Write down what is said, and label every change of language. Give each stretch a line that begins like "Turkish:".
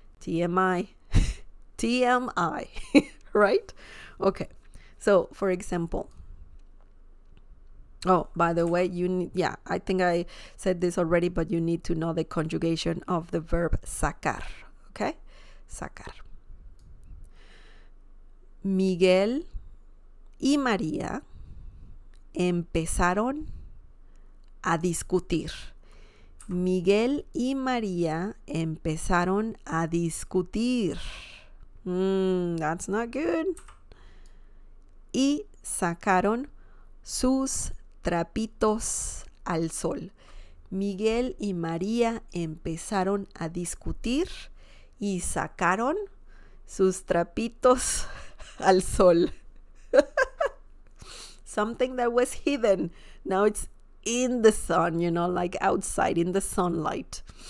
English: TMI. TMI. Right? Okay. So, for example, oh, by the way, I think I said this already, but you need to know the conjugation of the verb sacar. Okay? Sacar.
Spanish: Miguel y María empezaron a discutir. Miguel y María empezaron a discutir.
English: That's not good.
Spanish: Y sacaron sus trapitos al sol. Miguel y María empezaron a discutir y sacaron sus trapitos al sol.
English: Something that was hidden, now it's in the sun, like outside in the sunlight.